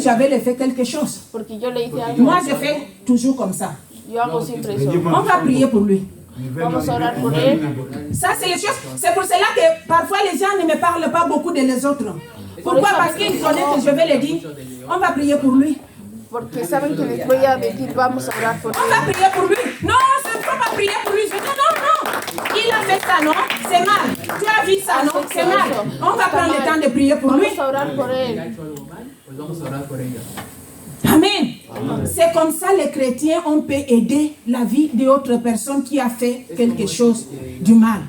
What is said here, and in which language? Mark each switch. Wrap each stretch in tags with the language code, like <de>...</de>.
<fr>j'avais fait quelque chose,</fr> <es>porque yo le hice algo,</es> <fr>moi je fais toujours comme ça.</fr> <es>yo hago siempre eso.</es> <fr>On va prier pour lui.</fr> <es>Vamos a orar por él.</es> <fr>Ça, c'est les choses. C'est pour cela que parfois les gens ne me parlent pas beaucoup de les autres. Pourquoi? Parce qu'ils connaissent que je vais le dire. On va prier pour lui.</fr> <es>Porque saben que les voy a decir, vamos a orar por</es> <fr>On va</fr> <es>él.</es> <fr>prier pour lui. Non, il ne faut pas prier pour lui. Je dis non. Il a fait ça, non? C'est mal. Tu as vu ça, non? C'est mal. On va prendre le temps de prier pour lui.</fr> <es>Vamos a orar por él. algo mal, pues vamos a orar por ella. Amen.</es> <fr>C'est comme ça les chrétiens, on peut aider la vie d'autres personnes qui a fait quelque chose du mal.</fr>